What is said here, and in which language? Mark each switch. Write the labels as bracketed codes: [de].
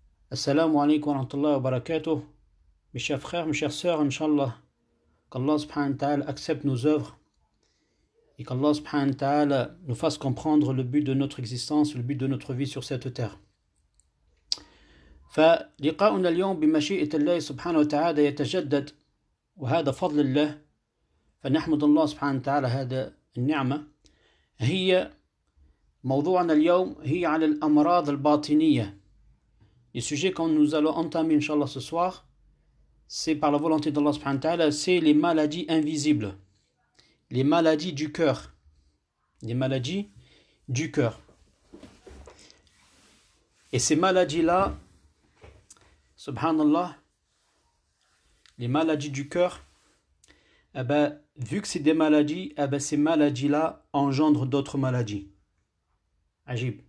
[ar] Assalamu alaikum wa rahmatullahi wa barakatuh. [fr] Mes chers frères, mes chères sœurs, Inch'Allah, qu'Allah subhanahu wa ta'ala accepte nos œuvres et qu'Allah subhanahu wa ta'ala nous fasse comprendre le but de notre existence, le but de notre vie sur cette terre. [ar] فلقاؤنا اليوم بمشيئة الله سبحانه وتعالى يتجدد، وهذا فضل الله، فنحمد الله سبحانه وتعالى هذا النعمة. هي موضوعنا اليوم هي على الأمراض الباطنية. [fr] Le sujet que nous allons entamer Inch'Allah ce soir, c'est par la volonté d'Allah subhanahu wa ta'ala, c'est les maladies invisibles, les maladies du cœur, les maladies du cœur. Et ces maladies-là, subhanallah, les maladies du cœur, eh ben, vu que c'est des maladies, eh ben, ces maladies-là engendrent d'autres maladies. Ajib.